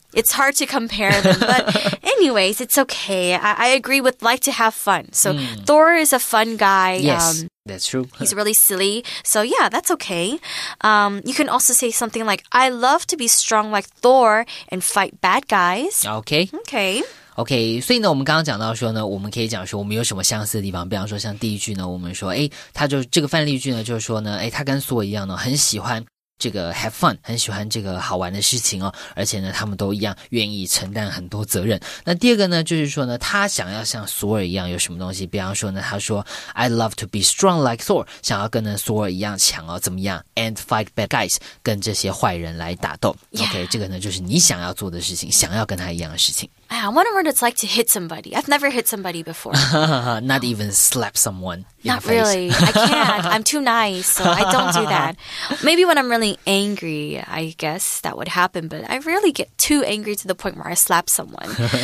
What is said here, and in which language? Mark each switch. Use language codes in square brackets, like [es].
[en] It's hard to compare them, but anyways, it's okay. I agree with like to have fun. So Thor is a fun guy. Yes, that's true. He's really silly. So yeah, that's okay. You can also say something like, I love to be strong like Thor and fight bad guys. [zh] OK, 所以呢我们刚刚讲到说呢，我们可以讲说我们有什么相似的地方。比方说像第一句呢，我们说他就这个范例句呢就是说呢，他跟索尔一样呢，很喜欢这个 [en] have fun， [zh] 很喜欢这个好玩的事情哦，而且呢他们都一样愿意承担很多责任。那第二个呢就是说呢，他想要像索尔一样有什么东西，比方说呢他说 [en] I love to be strong like Thor， [zh] 想要跟呢索尔一样强哦，怎么样 [en] and fight bad guys， [zh] 跟这些坏人来打斗。 OK， 这个呢就是你想要做的事情，想要跟他一样的事情。 [en] I wonder what it's like to hit somebody. I've never hit somebody before. Not even slap someone in Not the face. really. I can't. I'm too nice, so I don't do that. Maybe when I'm really angry, I guess that would happen, but I rarely get too angry to the point where I slap someone.